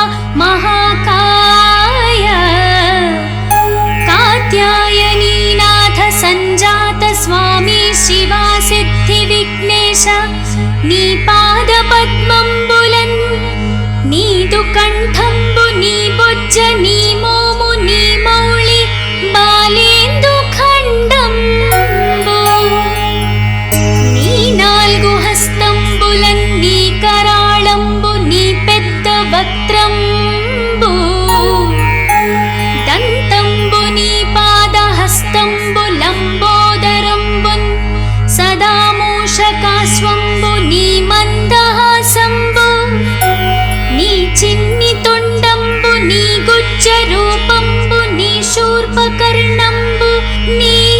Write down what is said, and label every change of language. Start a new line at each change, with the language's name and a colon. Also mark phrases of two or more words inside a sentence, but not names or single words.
Telugu: మహాకాయ కాత్యాయనీనాథ సంజాత స్వామీ శివా సిద్ధి విఘ్నేశ నీ పాద పద్మంబులన్ నీదు కంఠంబు నీ बొజ్జ నీ మోము నీ మౌళి బాలేందు ఖండంబు నీ నాలుగు హస్తంబులన్ నీ కరాళంబు నీ పెద్ద వక్త్రంబు దంతంబు నీ పాద హస్తంబు లంబోదరంబున్ సదా మూషకాశ్వంబు నీ మందహాసంబు నీ చిన్ని తొండంబు నీ గుజ్జ రూపంబు నీ శూర్పకర్ణంబు నీ